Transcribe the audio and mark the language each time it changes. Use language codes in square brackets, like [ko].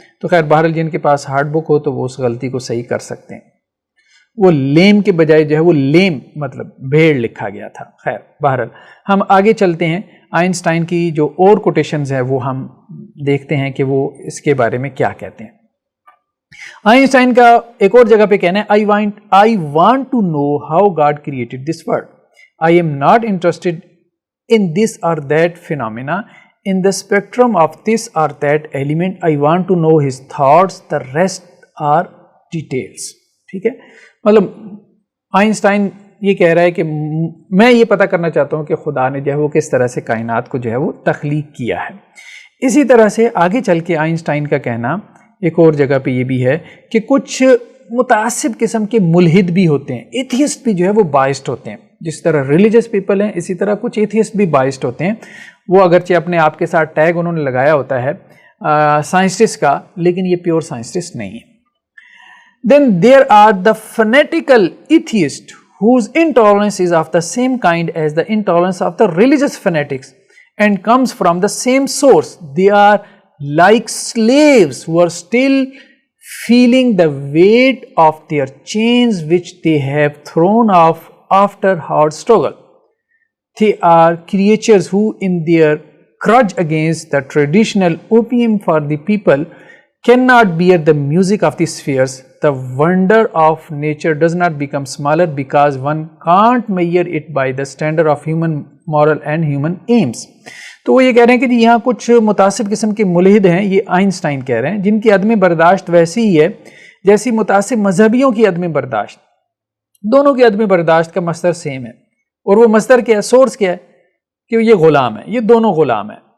[ur] تو خیر بہرحال جن کے پاس ہارڈ بک ہو تو وہ اس غلطی کو صحیح کر سکتے ہیں. وہ لیم کے بجائے جو ہے وہ لیم مطلب بھیڑ لکھا گیا تھا. خیر بہرحال ہم آگے چلتے ہیں. آئنسٹائن کی جو اور کوٹیشنز ہیں وہ ہم دیکھتے ہیں کہ وہ اس کے بارے میں کیا کہتے ہیں. آئنسٹائن کا ایک اور جگہ پہ کہنا ہے [en] I want to know how God created this world. I am not interested in this or that phenomena, in the spectrum of this or that element. I want to know his thoughts, the rest are details. [ur] ٹھیک ہے. مطلب Einstein یہ کہہ رہا ہے کہ میں یہ پتہ کرنا چاہتا ہوں کہ خدا نے جو ہے وہ کس طرح سے کائنات کو جو ہے وہ تخلیق کیا ہے. اسی طرح سے آگے چل کے آئنسٹائن کا کہنا ایک اور جگہ پہ یہ بھی ہے کہ کچھ متعصب قسم کے ملحد بھی ہوتے ہیں. ایتھیسٹ بھی جو ہے وہ بائسڈ ہوتے ہیں. جس طرح ریلیجس پیپل ہیں اسی طرح کچھ ایتھیسٹ بھی بائسڈ ہوتے ہیں. وہ اگرچہ اپنے آپ کے ساتھ ٹیگ انہوں نے لگایا ہوتا ہے سائنسٹسٹ کا، لیکن یہ پیور سائنسٹسٹ نہیں ہے. [en] Then there are the fanatical atheists whose intolerance is of the same kind as the intolerance of the religious fanatics and comes from the same source. They are like slaves who are still feeling the weight of their chains which they have thrown off after hard struggle. They are creatures who in their grudge against the traditional opium for the people cannot bear the music of the spheres. The wonder of nature does not become smaller because one can't measure it by the standard of human moral and human aims. [ur] تو وہ یہ کہہ رہے ہیں کہ یہاں کچھ متعصب قسم کے ملحد ہیں، یہ آئنسٹائن کہہ رہے ہیں، جن کی عدم برداشت ویسی ہی ہے جیسی متعصب مذہبیوں کی عدم برداشت. دونوں کی عدم برداشت کا مصدر سیم ہے، اور وہ مصدر کیا ہے، سورس کیا ہے کہ یہ غلام ہے. یہ دونوں غلام ہیں.